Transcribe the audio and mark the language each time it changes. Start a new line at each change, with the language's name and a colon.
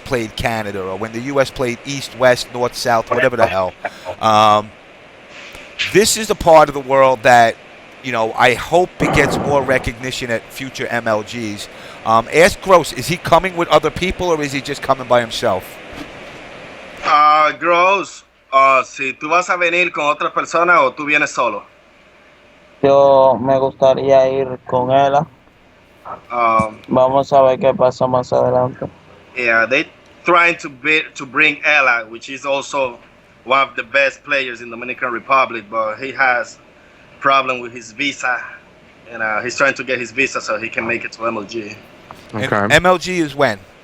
English: played Canada, or when the U.S. played East, West, North, South, whatever the hell. This is a part of the world that, I hope it gets more recognition at future MLGs. Ask Gross, is he coming with other people or is he just coming by himself?
Spanish: Gross, si tú vas a venir con otras personas o tú vienes solo. Yo me gustaría ir con él. Vamos a ver qué pasa más adelante.
English: Yeah, they trying to bring Ella, which is also one of the best players in Dominican Republic, but he has problem with his visa, and he's trying to get his visa so he can make it to MLG. And Okay. MLG is when?